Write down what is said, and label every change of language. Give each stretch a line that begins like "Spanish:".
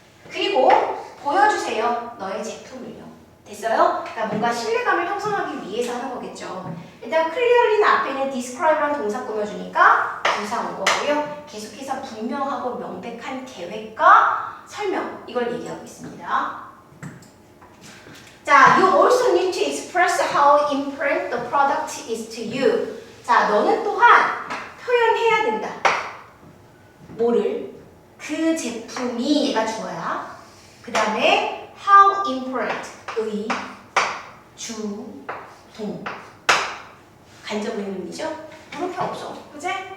Korean: 그리고 보여주세요. 너의 제품을요. 됐어요? 그러니까 뭔가 신뢰감을 형성하기 위해서 하는 거겠죠. 일단 clearly는 앞에는 describe라는 동사 꾸며주니까 부사 온 거고요. 계속해서 분명하고 명백한 계획과 설명 이걸 얘기하고 있습니다.
English: 자, you also need to express how important the product is to you.
Korean: 자, 너는 또한 표현해야 된다. 뭐를? 그 제품이 얘가 주어야. 그 다음에 how important 의, 주, 동 간접 의문이죠? 물음표 없어. 그치?